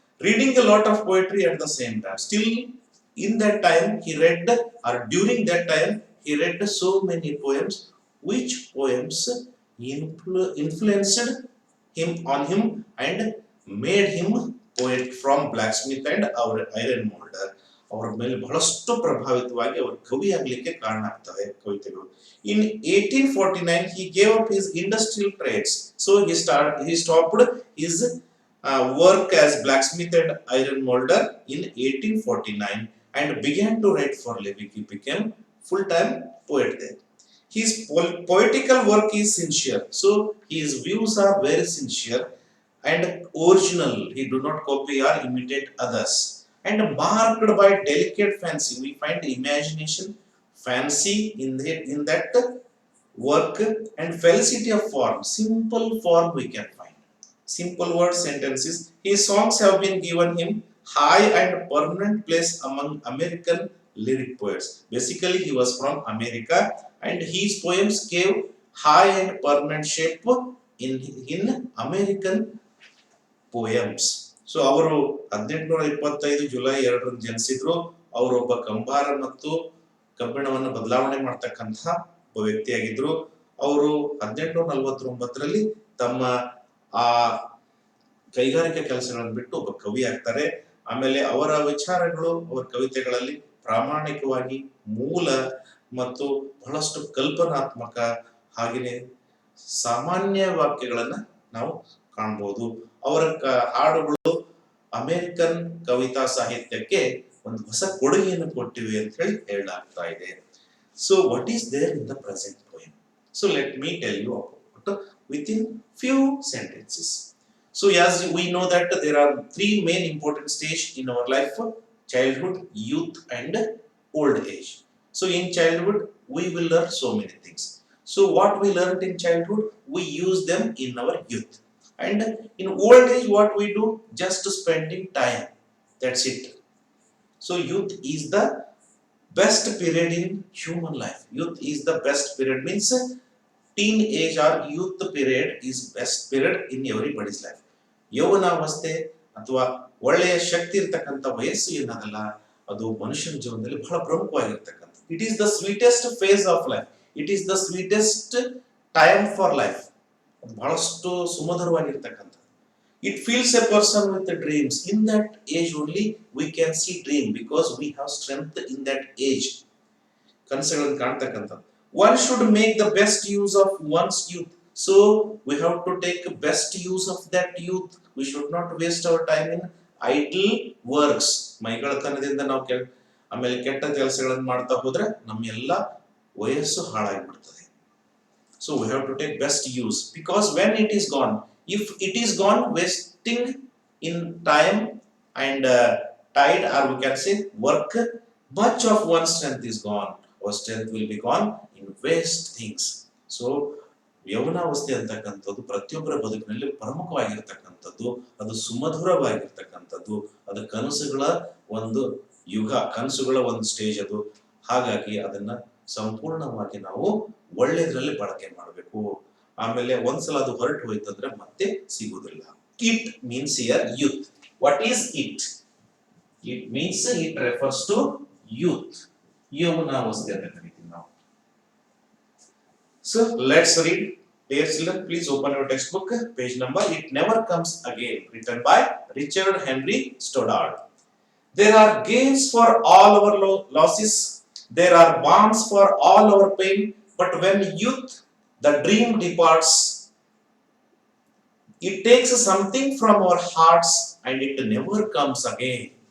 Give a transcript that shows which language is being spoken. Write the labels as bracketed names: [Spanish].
[English] Reading a lot of poetry at the same time. Still in that time he read, or during that time he read so many poems, which poems influenced him and made him poet from blacksmith and our iron molder. [Kannada] ಅವರ ಮೇಲೆ ಬಹಳಷ್ಟು ಪ್ರಭಾವಿತವಾಗಿ ಅವರು ಕವಿ ಆಗಲಿಕ್ಕೆ ಕಾರಣ ಆಗ್ತವೆ ಕವಿತೆಗಳು. [English] In 1849 he gave up his industrial trades. So he stopped his work as blacksmith and iron molder in 1849 and began to write for living. He became full-time poet there. His poetical work is sincere. So his views are very sincere and original. He do not copy or imitate others. And marked by delicate fancy. We find imagination, fancy in that work and felicity of form. Simple form we can find. Simple word sentences. His songs have been given him high and permanent place among American lyric poets. Basically, he was from America and his poems gave high and permanent shape in American poems. [Kannada] So, ಅವರು 1825 July 2 ಜನಿಸಿದ್ರು. ಅವರು ಒಬ್ಬ ಕಂಬಾರ ಮತ್ತು ಕಬ್ಬಿಣವನ್ನು ಬದಲಾವಣೆ ಮಾಡ್ತಕ್ಕಂಥ ಒಬ್ಬ ವ್ಯಕ್ತಿಯಾಗಿದ್ರು. ಅವರು 1849ರಲ್ಲಿ ತಮ್ಮ ಆ ಕೈಗಾರಿಕಾ ಕೆಲಸಗಳನ್ನು ಬಿಟ್ಟು ಒಬ್ಬ ಕವಿ ಆಗ್ತಾರೆ. ಆಮೇಲೆ ಅವರ ವಿಚಾರಗಳು ಅವರ ಕವಿತೆಗಳಲ್ಲಿ ಪ್ರಾಮಾಣಿಕವಾಗಿ ಮೂಲ ಮತ್ತು ಬಹಳಷ್ಟು ಕಲ್ಪನಾತ್ಮಕ ಹಾಗೆಯೇ ಸಾಮಾನ್ಯ ವಾಕ್ಯಗಳನ್ನ ನಾವು ಕಾಣಬಹುದು. ಅವರ ಹಾಡುಗಳು ಅಮೆರಿಕನ್ ಕವಿತಾ ಸಾಹಿತ್ಯಕ್ಕೆ ಒಂದು ಹೊಸ ಕೊಡುಗೆಯನ್ನು ಕೊಟ್ಟಿವೆ ಅಂತ ಹೇಳಲಾಗ್ತಾ ಇದೆ. [English] So what is there in the present poem? So let me tell you about within few sentences. So as we know that there are three main important stages in our life: childhood, youth, and old age. So in childhood we will learn so many things. So what we learned in childhood, we use them in our youth, and in old age what we do, just spending time, that's it. So youth is the best period in human life. Youth is the best period, means teenage or youth period is best period in everybody's life. [Kannada] ಯೌವನಾವಸ್ಥೆ ಅಥವಾ ಒಳ್ಳೆಯ ಶಕ್ತಿ ಇರ್ತಕ್ಕಂಥ ವಯಸ್ಸು ಏನದಲ್ಲ, ಅದು ಮನುಷ್ಯನ ಜೀವನದಲ್ಲಿ ಬಹಳ ಪ್ರಮುಖವಾಗಿರ್ತಕ್ಕಂಥ. [English] It is the sweetest phase of life, it is the sweetest time for life. [Kannada] ಬಹಳಷ್ಟು ಸುಮಧುರವಾಗಿರ್ತಕ್ಕಂಥ. [English] It fills a person with the dreams. In that age only we can see dream, because we have strength in that age. [Kannada] ಕನಸುಗಳನ್ನು ಕಾಣ್ತಕ್ಕಂಥ. [English] One should make the best use of one's youth. So we have to take best use of that youth. We should not waste our time in idle works. [Kannada] ಮೈಗಳತನದಿಂದ ನಾವು ಆಮೇಲೆ ಕೆಟ್ಟ ಕೆಲಸಗಳನ್ನು ಮಾಡ್ತಾ ಹೋದ್ರೆ ನಮ್ಮೆಲ್ಲ ವಯಸ್ಸು ಹಾಳಾಗಿಬಿಡ್ತದೆ. [English] So we have to take best use, because when it is gone, if it is gone wasting in time and tide, or we can say work, much of one's strength is gone. Our strength will be gone in waste things. [Kannada] So ಯೌವನಾವಸ್ಥೆ ಅಂತಕ್ಕಂಥದ್ದು ಪ್ರತಿಯೊಬ್ಬರ ಬದುಕಿನಲ್ಲಿ ಪ್ರಮುಖವಾಗಿರ್ತಕ್ಕಂಥದ್ದು, ಅದು ಸುಮಧುರವಾಗಿರ್ತಕ್ಕಂಥದ್ದು, ಅದು ಕನಸುಗಳ ಒಂದು ಯುಗ, ಕನಸುಗಳ ಒಂದು ಸ್ಟೇಜ್ ಅದು. ಹಾಗಾಗಿ ಅದನ್ನ ಸಂಪೂರ್ಣವಾಗಿ ನಾವು ಒಳ್ಳೆಯದ್ರಲ್ಲಿ ಬಳಕೆ ಮಾಡಬೇಕು. ಆಮೇಲೆ ಒಂದ್ಸಲ ಅದು ಹೊರಟು ಹೋಯ್ತಂದ್ರೆ ಮತ್ತೆ ಸಿಗುವುದಿಲ್ಲ. [English] It means here youth. What is it? It means it refers to youth, [Kannada] ಯೌವನಾವಸ್ಥೆ ಅಂತ ಕರಿತೀವಿ ನಾವು. [English] So let's read. Dear children, please open your textbook, page number It Never Comes Again, written by Richard Henry Stoddard. There are gains for all our losses, there are balms for all our pain, but when youth, the dream departs, it takes something from our hearts and it never comes again.